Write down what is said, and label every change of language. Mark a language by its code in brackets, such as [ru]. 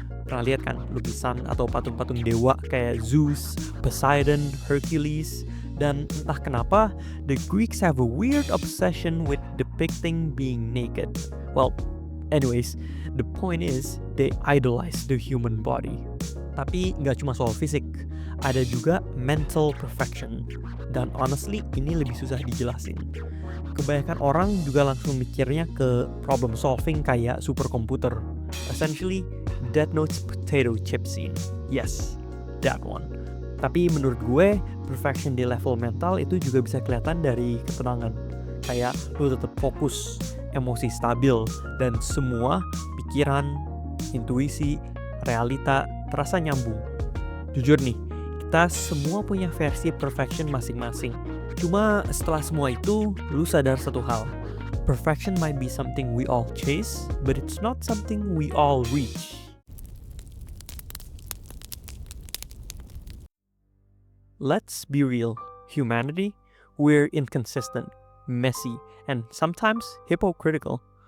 [id] Pernah lihat kan lukisan atau patung-patung dewa kayak Zeus, Poseidon, Hercules, dan entah kenapa, [en] the Greeks have a weird obsession with depicting being naked. Well, anyways, the point is, they idolize the human body. [id] Tapi nggak cuma soal fisik, ada juga mental perfection. Dan honestly, ini lebih susah dijelasin. Kebanyakan orang juga langsung mikirnya ke problem solving kayak superkomputer. [en] Essentially, Death Note's potato chip scene. Yes, that one. [id] Tapi menurut gue, perfection di level mental itu juga bisa kelihatan dari ketenangan. Kayak lu tetap fokus, emosi stabil, dan semua pikiran, intuisi, realita terasa nyambung. Jujur nih, kita semua punya versi perfection masing-masing. Cuma setelah semua itu, lu sadar satu hal. [en] Perfection might be something we all chase, but it's not something we all reach. Let's be real. Humanity, we're inconsistent, messy, and sometimes hypocritical.